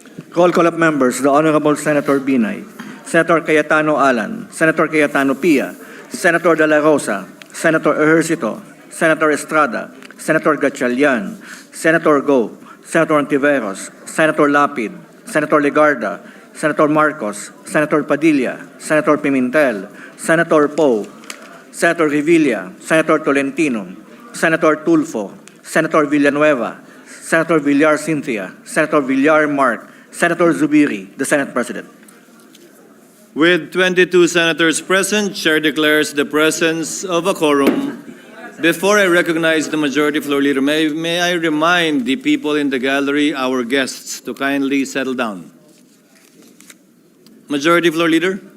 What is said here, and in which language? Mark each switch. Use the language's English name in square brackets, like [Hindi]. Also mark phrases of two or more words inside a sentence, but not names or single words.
[English] Roll call of members, the Honorable Senator Binay, Senator Cayetano Alan, Senator Cayetano Pia, Senator De La Rosa, Senator Ejercito, Senator Estrada, Senator Gatchalian, Senator Go, Senator Antiveros, Senator Lapid, Senator Legarda, Senator Marcos, Senator Padilla, Senator Pimentel, Senator Poe, Senator Revilla, Senator Tolentino, Senator Tulfo, Senator Villanueva, Senator Villar Cynthia, Senator Villar Mark, Senator Zubiri, the Senate President. With 22 senators present, Chair declares the presence of a quorum. Before I recognize the Majority Floor Leader, may I remind the people in the gallery, our guests, to kindly settle down. Majority Floor Leader.